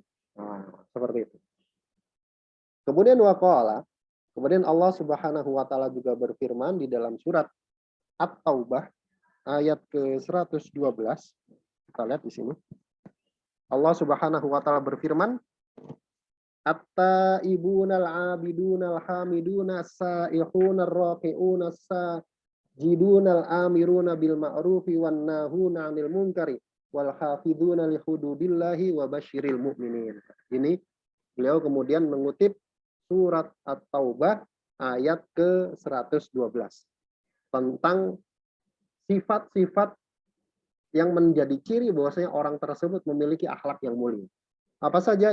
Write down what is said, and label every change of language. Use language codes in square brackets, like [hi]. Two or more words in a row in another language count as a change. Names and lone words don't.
[id] Seperti itu. Kemudian waqala, kemudian [ar] الله سبحانه وتعالى [id] juga berfirman di dalam surat At-Taubah ayat ke-112. Kita lihat di sini. [ar] الله سبحانه وتعالى [id] berfirman, [ar] "التائبون العابدون الحامدون السائحون الراكعون الساجدون الآمرون بالمعروف والناهون عن المنكر والحافظون لحدود الله وبشر المؤمنين." [id] Ini beliau kemudian mengutip surat At-Taubah ayat ke-112 tentang sifat-sifat yang menjadi ciri bahwasanya orang tersebut memiliki akhlak yang mulia. Apa saja?